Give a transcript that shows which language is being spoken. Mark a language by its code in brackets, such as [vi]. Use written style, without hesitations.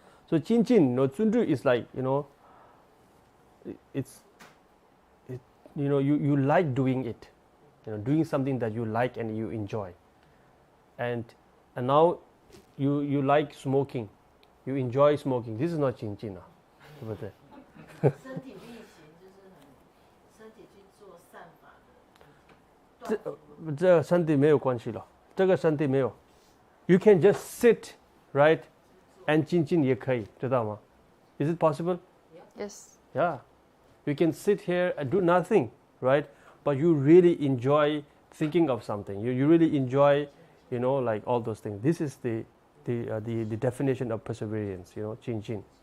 [en] So 精进, you know, 尊重 is like, you know, you know, you like doing it, you know, doing something that you like and you enjoy, and now you like smoking, you enjoy smoking. This is not 精进啊， [zh] 对不对？身体力行就是身体去做善法的。这身体没有关系了，这个身体没有。 [en] You can just sit, right, and [zh] 精进也可以，知道吗？ [en] Is it possible? Yes. Yeah. You can sit here and do nothing, right? But you really enjoy thinking of something. You really enjoy, you know, like all those things. This is the definition of perseverance, you know, 精进.